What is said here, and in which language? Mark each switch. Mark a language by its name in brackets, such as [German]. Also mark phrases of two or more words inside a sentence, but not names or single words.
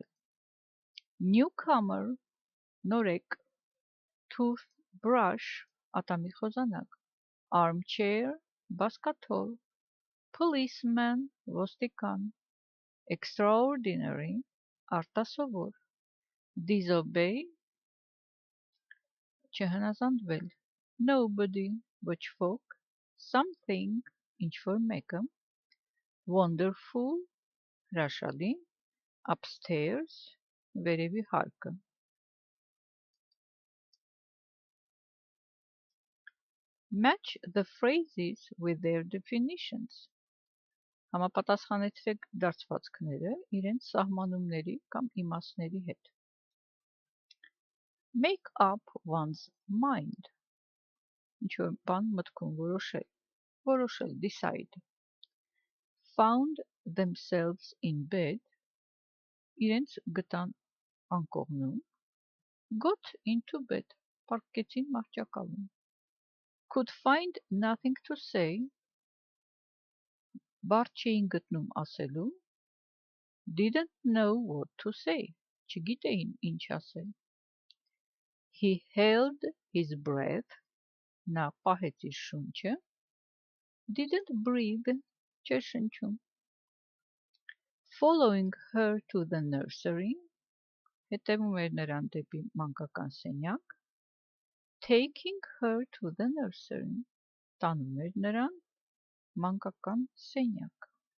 [English] Newcomer, նորեկ, toothbrush, [Armenian] ատամի խոզանակ, [English] armchair, բազկաթոռ, policeman, ոստիկան, extraordinary, արտասովոր, disobey, [Armenian] չհնազանդվել, nobody, ոչ ոք, something, ինչ-որ մեկը, wonderful, հրաշալի, upstairs, վերևի հարկը. [English] Match the phrases with their definitions. [Armenian] Համապատասխանեցրեք դարձվածքները իրենց սահմանումների կամ իմաստների հետ. [English] Make up one's mind. [Armenian] Ինչ-որ բան մտքում որոշել, [English] decide. Found themselves in bed. [Armenian] Իրենց գտան անկողնում. [English] Got into bed. [Armenian] Պառկեցին մահճակալում. [English] Could find nothing to say. [Armenian] Բառ չէին գտնում ասելու. [English] Didn't know what to say. [Armenian] Չգիտեին ինչ ասել. [English] He held his breath. [Armenian] Նա պահեց իր շունչը. [English] Didn't breathe. [Armenian] Չէր շնչում. [English] Following her to the nursery. [Armenian] Հետևում էր նրան դեպի մանկական սենյակ. [English] Taking her to the nursery. [Armenian] Տանում էր նրան մանկական սենյակ.